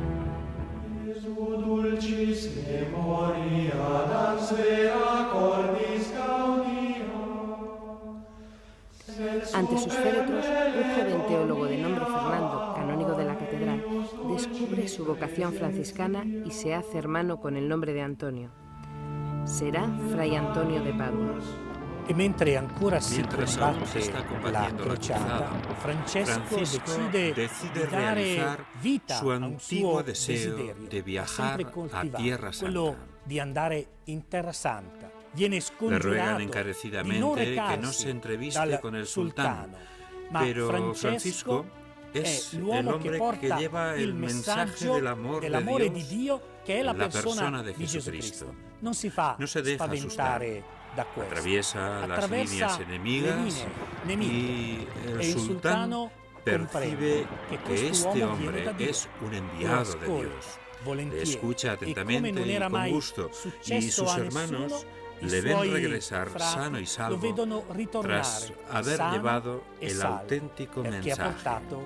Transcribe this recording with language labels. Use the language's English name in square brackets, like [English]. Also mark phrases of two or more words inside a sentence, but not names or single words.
[Spanish] Ante sus féretros, un joven teólogo de nombre Fernando, canónigo de la catedral, descubre su vocación franciscana y se hace hermano con el nombre de Antonio. Será Fray Antonio de Padua. [Italian] E mentre ancora si combatte la crociata, Francesco decide di dare vita a un suo desiderio, sempre coltivato, quello di andare in Terra Santa. Viene scongiurato di non recarsi dal sultano, ma Francesco [Spanish] es el hombre que lleva el mensaje del amor de [Italian] Dio, che è la persona di Jesucristo. Non si fa spaventare da questo. [Spanish] Atraviesa las líneas enemigas y el sultán percibe que este hombre es un enviado de Dios. Le escucha atentamente y con gusto, y sus hermanos le ven regresar sano y salvo tras haber llevado el auténtico mensaje.